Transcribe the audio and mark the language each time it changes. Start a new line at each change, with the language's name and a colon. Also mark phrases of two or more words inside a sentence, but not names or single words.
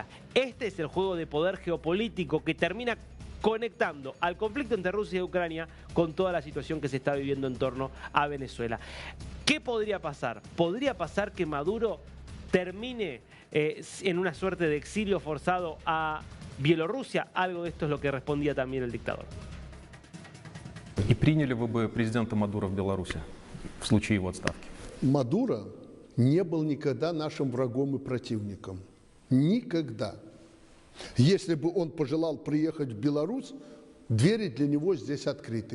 Spanish: Este es el juego de poder geopolítico que termina conectando al conflicto entre Rusia y Ucrania con toda la situación que se está viviendo en torno a Venezuela. ¿Qué podría pasar? Podría pasar que Maduro termine en una suerte de exilio forzado a Bielorrusia. Algo de esto es lo que respondía también el dictador.
Russian: И приняли вы бы президента Мадуро в Беларуси в случае его отставки? Мадуро не был никогда нашим врагом и противником. Никогда. Если бы он пожелал приехать в Беларусь, двери для него здесь открыты.